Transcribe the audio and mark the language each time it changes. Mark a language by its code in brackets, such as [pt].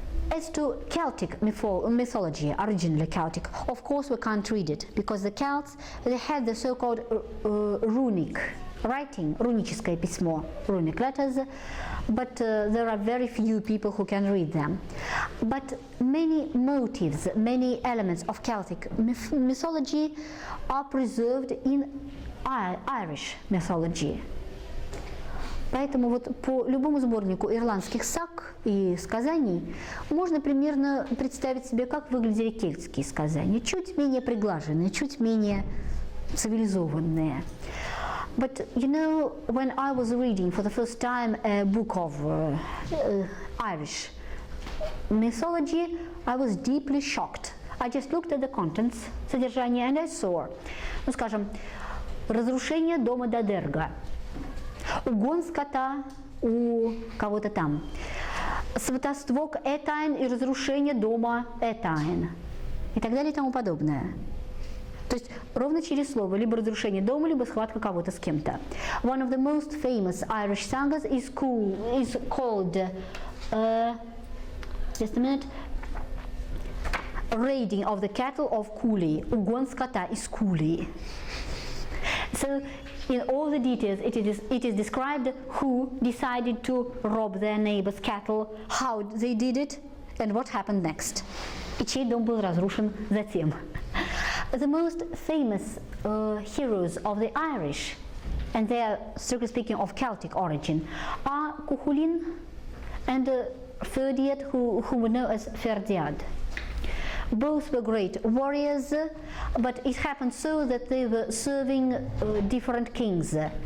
[en] As to Celtic mythology, originally Celtic, of course we can't read it, because the Celts, they had the so-called runic writing, [ru] руническое письмо, [en] runic letters, but there are very few people who can read them. But many motives, many elements of Celtic mythology are preserved in Irish mythology. [ru] Поэтому вот по любому сборнику ирландских саг и сказаний можно примерно представить себе, как выглядели кельтские сказания. Чуть менее приглаженные, чуть менее цивилизованные. [en] But you know, when I was reading for the first time a book of Irish mythology, I was deeply shocked. I just looked at the contents, [ru] содержание, and I saw, ну скажем, разрушение дома Додерга, угон скота у кого-то там, сватовство к Этайн и разрушение дома Этайн и так далее и тому подобное. То есть ровно через слово либо разрушение дома, либо схватка кого-то с кем-то. [en] One of the most famous Irish sagas is called just a minute. Raiding of the cattle of Cooley. [ru] Угон скота из Cooley. [en] So, in all the details, it is described who decided to rob their neighbor's cattle, how they did it, and what happened next. [ru] И чей дом был разрушен затем. [en] The most famous heroes of the Irish, and they are, strictly speaking, of Celtic origin, are Cuchulainn and Ferdiad, whom we know as Ferdiad. Both were great warriors, but it happened so that they were serving different kings.